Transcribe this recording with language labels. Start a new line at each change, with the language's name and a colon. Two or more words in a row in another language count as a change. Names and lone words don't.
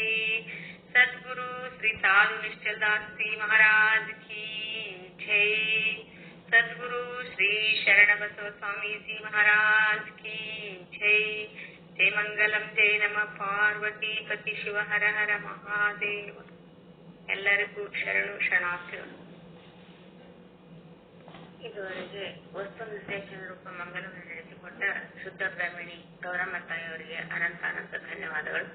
Hindi: सद्गुरु श्री साधु निश्चल दास जी महाराज की जय। सद्गुरु श्री शरण बसव स्वामी जी महाराज की जय। जय मंगलम जय नम पार्वती पति शिव हर हर महादेव।
Kannada: ಎಲ್ಲರಿಗೂ ಶರಣು ಶರಣಾರ್ಥಿಗಳು. ಇದುವರೆಗೆ ವಸ್ತು ನಿರ್ದೇಶನ ರೂಪ ಮಂಗಲವನ್ನು ನಡೆಸಿಕೊಟ್ಟ ಶುದ್ಧ ಬ್ರಾಹ್ಮಣಿ ಗೌರಮ್ಮ ತಾಯಿಯವರಿಗೆ ಅನಂತ ಅನಂತ ಧನ್ಯವಾದಗಳು.